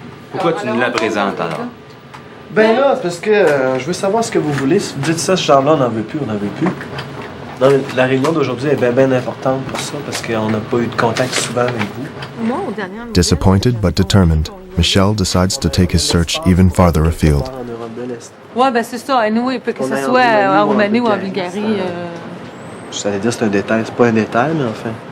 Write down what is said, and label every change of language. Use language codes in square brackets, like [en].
[fr] Pourquoi tu nous la présentes alors? Ben là, c'est parce que je veux savoir ce que vous voulez. Si vous dites ça, ce genre-là, on n'en veut plus, on n'en veut plus. Non, mais la réunion d'aujourd'hui est bien importante pour ça, parce qu'on n'a pas eu de contact souvent avec vous. [en] Disappointed but determined, Michel decides to take his search even farther afield. [fr] Ouais, ben c'est ça. Anyway, que ce soit en Roumanie ou en Bulgarie. Je allais dire c'est un détail. C'est pas un détail, mais enfin.